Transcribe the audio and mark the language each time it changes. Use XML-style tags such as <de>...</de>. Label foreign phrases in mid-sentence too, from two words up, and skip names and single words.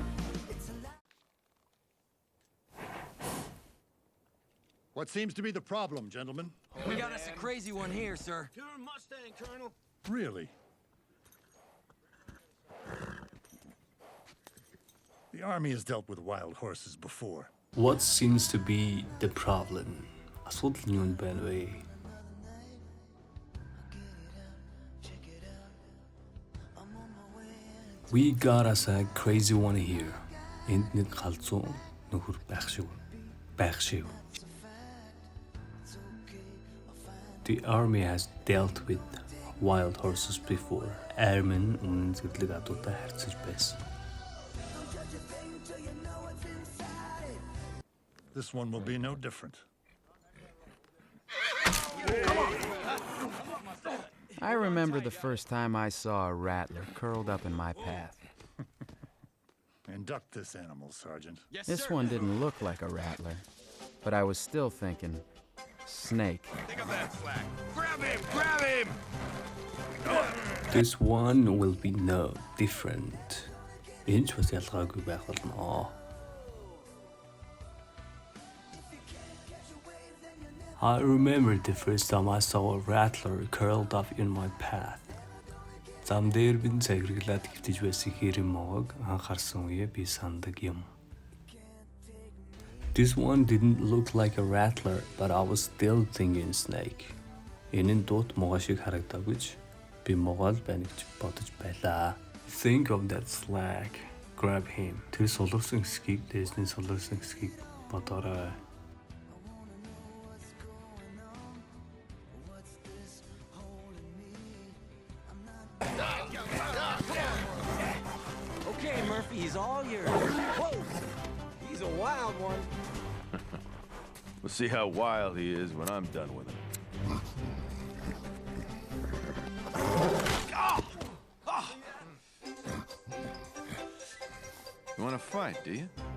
<en>What seems to be the problem, gentlemen? We got us a crazy one here, sir. Pure Mustang, Colonel. Really? The Army has dealt with wild horses before. What seems to be the problem?</en> <mn>Асуудал нь юу байна вэ?</mn> <en>We got us a crazy one here.</en> <mn>Энд нэг галзуу нөхөр байх шиг.</mn> <en>The army has dealt with wild horses before.</en> <mn>Airmen өмнө зэрлэг адуутай харьцаж байсан.</mn> <en>This one will be no different. I remember the first time I saw a rattler curled up in my path. Induct this animal, Sergeant. Yes, This sir. one didn't look like a rattler, but I was still thinking, snake. Pick up that slack. Grab him! Grab him! This one will be no different.</en> <mn>Энэ ч бас ялгаагүй байх болно.</mn> <en>I remember the first time I saw a rattler curled up in my path.</en> <mn>Зам дээр бин цагирглаад хөвтөж байсан хэрэм моог анхаарсан үе би сандаг юм.</mn> <en>This one didn't look like a rattler, but I was still thinking snake.</en> <mn>Энэ нь дуут могоо шиг харагдаагүй ч би могоо л байна гэж бодож байлаа.</mn> <en>Think of that slack. Grab him.</en> <mn>Тэр суларсан хэсгийг, дээсний суларсан хэсгийг бодоорой.</mn> <en>Okay, Murphy, he's all yours. Whoa! He's a wild one. We'll see how wild he is when I'm done with him. You want to fight, do you?</en>